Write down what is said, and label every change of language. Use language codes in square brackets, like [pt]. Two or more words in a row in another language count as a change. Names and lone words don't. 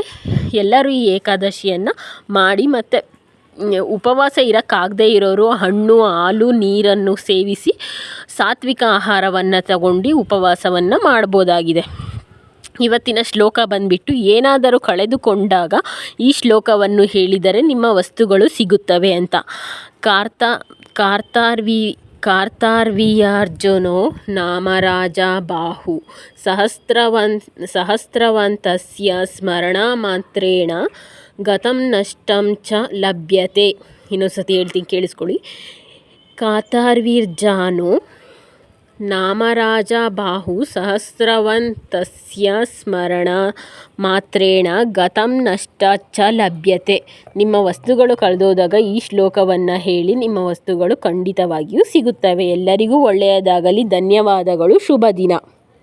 [kn] ಎಲ್ಲರೂ ಈ ಏಕಾದಶಿಯನ್ನು ಮಾಡಿ, ಮತ್ತು ಉಪವಾಸ ಇರೋಕ್ಕಾಗದೇ ಇರೋರು ಹಣ್ಣು, ಹಾಲು, ನೀರನ್ನು ಸೇವಿಸಿ ಸಾತ್ವಿಕ ಆಹಾರವನ್ನು ತಗೊಂಡು ಉಪವಾಸವನ್ನು ಮಾಡ್ಬೋದಾಗಿದೆ. ಇವತ್ತಿನ ಶ್ಲೋಕ ಬಂದುಬಿಟ್ಟು, ಏನಾದರೂ ಕಳೆದುಕೊಂಡಾಗ ಈ ಶ್ಲೋಕವನ್ನು ಹೇಳಿದರೆ ನಿಮ್ಮ ವಸ್ತುಗಳು ಸಿಗುತ್ತವೆ ಅಂತ. [sa] कार्तार्वीयार्जुनो नाम राजा बाहु सहस्रवन्तस्य ಸ್ಮರಣಮಾತ್ರೇಣ ಗತಂ ನಷ್ಟಂ ಚ ಲಭ್ಯತೆ. [kn] ಇನ್ನೊಂದ್ಸತಿ ಹೇಳ್ತೀನಿ ಕೇಳಿಸ್ಕೊಳ್ಳಿ. [sa] ಕಾರ್ತಾರ್ವೀರ್ಜಾನೋ ನಾಮರಾಜ ಬಾಹು ಸಹಸ್ರವಂತಸ್ಯ ಸ್ಮರಣ ಮಾತ್ರೇಣ ಗತಂ ನಷ್ಟ ಚ ಲಭ್ಯತೆ. [kn] ನಿಮ್ಮ ವಸ್ತುಗಳು ಕಳೆದೋದಾಗ ಈ ಶ್ಲೋಕವನ್ನು ಹೇಳಿ ನಿಮ್ಮ ವಸ್ತುಗಳು ಖಂಡಿತವಾಗಿಯೂ ಸಿಗುತ್ತವೆ. ಎಲ್ಲರಿಗೂ ಒಳ್ಳೆಯದಾಗಲಿ. ಧನ್ಯವಾದಗಳು. ಶುಭ ದಿನ.